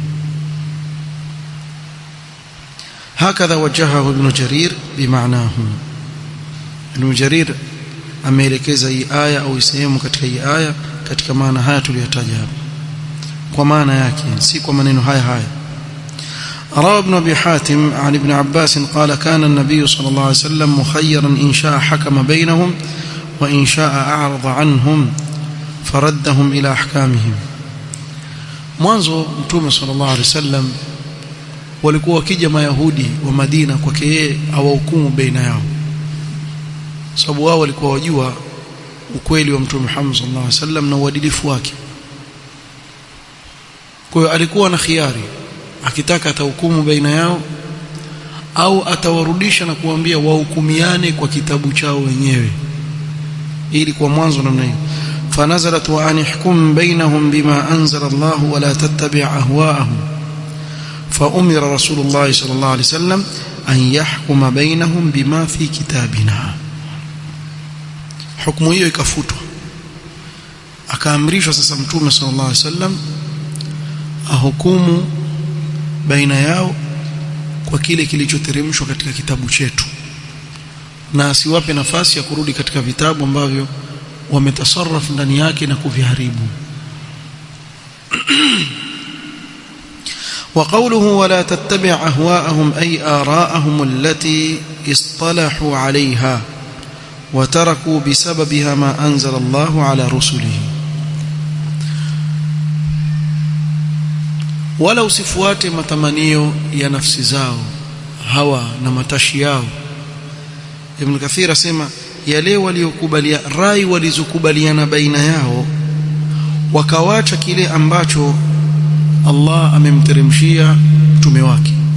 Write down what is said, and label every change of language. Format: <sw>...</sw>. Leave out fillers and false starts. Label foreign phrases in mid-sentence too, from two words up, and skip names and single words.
<ar>هكذا وجهه ابن جرير بمعناه.</ar> <sw>Ibn Jarir ameelekeza hii aya au sehemu katika hii aya katika maana haya tuliyotaja hapa, kwa maana yake, si kwa maneno haya haya.</sw> <ar>روى ابن أبي حاتم عن ابن عباس قال كان النبي صلى الله عليه وسلم مخيرا إن شاء حكم بينهم وإن شاء أعرض عنهم فردهم إلى أحكامهم.</ar> <sw>mwanzo Mtume</sw> <ar>صلى الله عليه وسلم</ar> <sw>walikuwa wakija Mayahudi wa Madina kwake yeye awahukumu baina yao, sababu wao walikuwa wajua ukweli wa Mtume Muhammad</sw> <ar>صلى الله عليه وسلم</ar> <sw>na uadilifu wake. Kwa hiyo alikuwa na khiari, akitaka atahukumu baina yao au atawarudisha na kuambia wahukumiane kwa kitabu chao wenyewe. Ili kwa mwanzo namna hiyo,</sw> <ar>فنزلت وأن احكم بينهم بما أنزل الله ولا تتبع أهواءهم فأمر رسول الله صلى الله عليه وسلم أن يحكم بينهم بما في كتابنا.</ar> <sw>حكم hiyo ikafutwa, akaamrishwa sasa Mtume</sw> <ar>صلى الله عليه وسلم</ar> <sw>ahukumu baina yao kwa kile kilichoteremshwa katika kitabu chetu, na asiwape nafasi ya kurudi katika vitabu ambavyo wametasarrafu ndani yake na kuviharibu.</sw> <ar>وقوله ولا تتبع أهواءهم أي آراءهم التي اصطلحوا عليها وتركوا بسببها ما أنزل الله على رسله.</ar> <sw>ولو sifuate matamanio ya nafsi zao, hawa na matashi yao. Ibn Kathir asema yale waliokubalia, rai walizokubaliana baina yao, wakawacha kile ambacho Allah amemteremshia mtume wake.</sw>